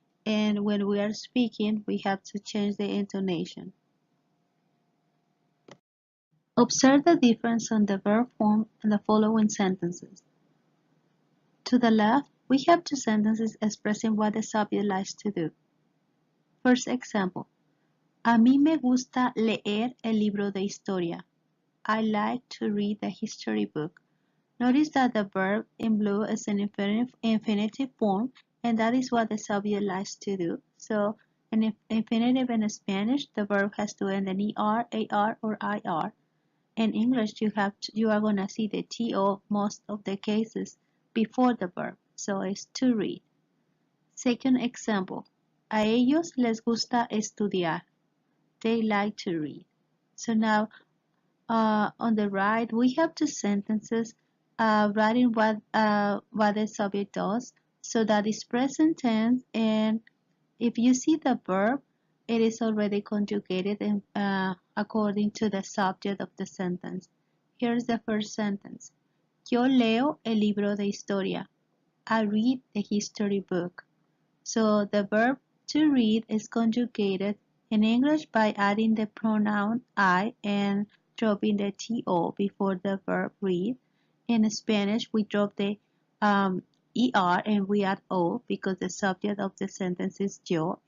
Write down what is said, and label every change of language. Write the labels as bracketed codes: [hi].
[en] And when we are speaking, we have to change the intonation. Observe the difference on the verb form in the following sentences. To the left, we have two sentences expressing what the subject likes to do. First example. [es] A mí me gusta leer el libro de historia. [en] I like to read the history book. Notice that the verb in blue is an infinitive form, and that is what the subject likes to do. So And if infinitive in Spanish, the verb has to end in er, ar, or ir. In English, you are gonna see the to most of the cases before the verb, so it's to read. Second example, [es] a ellos les gusta estudiar. [en] They like to read. So now, on the right, we have two sentences writing what the subject does. So that is present tense, and if you see the verb, it is already conjugated according to the subject of the sentence. Here's the first sentence. [es] Yo leo el libro de historia. [en] I read the history book. So the verb to read is conjugated in English by adding the pronoun I and dropping the to before the verb read. In Spanish, we drop the er and we add o because the subject of the sentence is yo.